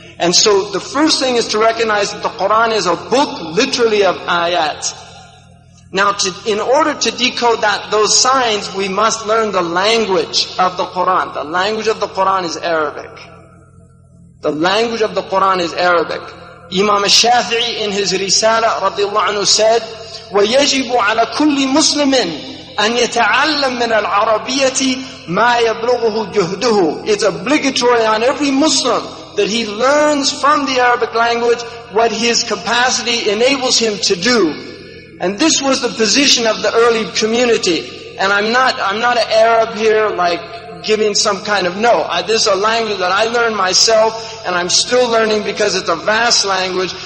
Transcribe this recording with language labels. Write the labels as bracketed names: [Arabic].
[English] And so the first thing is to recognize that the Quran is a book literally of ayat. Now in order to decode those signs, we must learn the language of the Quran. The language of the Quran is Arabic. The language of the Quran is Arabic. Imam al-Shafi'i in his Risala radiallahu anhu said, [Arabic] وَيَجِبُ عَلَى كُلِّ مُسْلِمٍ أَنْ يَتَعَلَّمْ مِنَ الْعَرَبِيَّةِ مَا يَبْلُغُهُ جُهْدُهُ. [English] It's obligatory on every Muslim that he learns from the Arabic language what his capacity enables him to do. And this was the position of the early community. And I'm not an Arab here like giving some kind of, no, this is a language that I learned myself and I'm still learning because it's a vast language.